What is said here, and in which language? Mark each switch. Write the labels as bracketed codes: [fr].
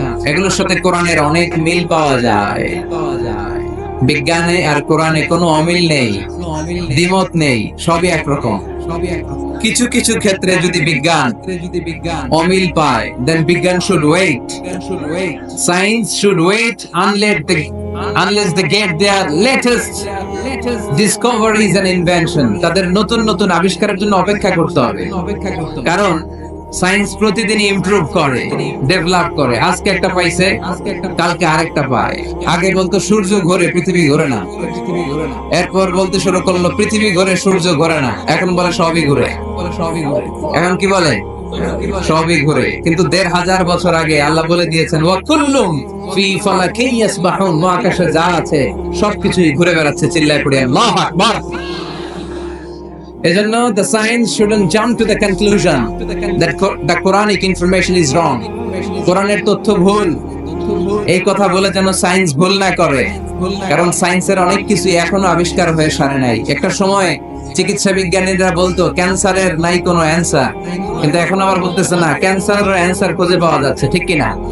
[bn] এগুলোর সাথে কোরআনের অনেক মিল পাওয়া যায়। বিজ্ঞানে আর কোরআনে কোনো অমিল নেই, দ্বিমত নেই, সবই একরকম। কিছু কিছু ক্ষেত্রে যদি বিজ্ঞান অমিল পায়, [en] then [bn] বিজ্ঞান [en] should wait. Science should wait unless they get their latest discoveries and invention. [bn] তাদের নতুন নতুন আবিষ্কারের জন্য অপেক্ষা করতে হবে, কারণ সায়েন্স প্রতিদিন ইমপ্রুভ করে, ডেভেলপ করে। আজকে একটা পাইছে, কালকে আরেকটা পায়। আগে বলতো সূর্য ঘোরে পৃথিবী ঘোরে না, এরপর বলতে শুরু করলো পৃথিবী ঘোরে সূর্য ঘোরে না, এখন বলে সবই ঘুরে। এখন কি বলে? সবই ঘুরে। কিন্তু ১৫০০ বছর আগে আল্লাহ বলে দিয়েছেন [ar] ওয়া কুল্লুম ফি ফালাকিন ইয়াসবাহুন, [bn] মহাকাশে যা আছে সবকিছুই ঘুরে বেড়াচ্ছে। চিল্লায় পড়ে আল্লাহু আকবার। এজন্য [en] the science shouldn't jump to the conclusion that the Quranic information is wrong. [bn] কোরআনের তথ্য ভুল, এই কথা বলে যেন সায়েন্স ভুল না করে, কারণ সায়েন্সের অনেক কিছু এখনো আবিষ্কার হয়ে সারে নাই। একটা সময় চিকিৎসা বিজ্ঞানীরা বলতো ক্যান্সারের নাই কোনো অ্যান্সার, কিন্তু এখন আবার বলতেছে না, ক্যান্সারের অ্যান্সার খুঁজে পাওয়া যাচ্ছে, ঠিক কি না?